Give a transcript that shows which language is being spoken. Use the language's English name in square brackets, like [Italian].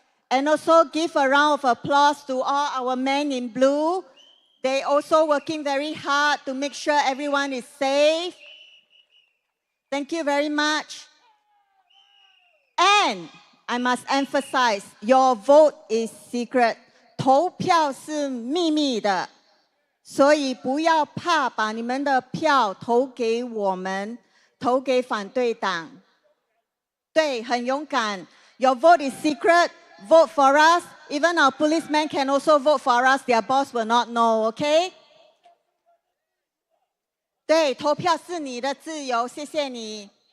[English] And also give a round of applause to all our men in blue. They also working very hard to make sure everyone is safe. Thank you very much. And I must emphasize, your vote is secret. [Chinese] 投票是秘密的，所以不要怕把你们的票投给我们，投给反对党。对，很勇敢。 [English] Your vote is secret. Vote for us. Even our policemen can also vote for us. Their boss will not know, okay? [Chinese] 对，投票是你的自由，谢谢你。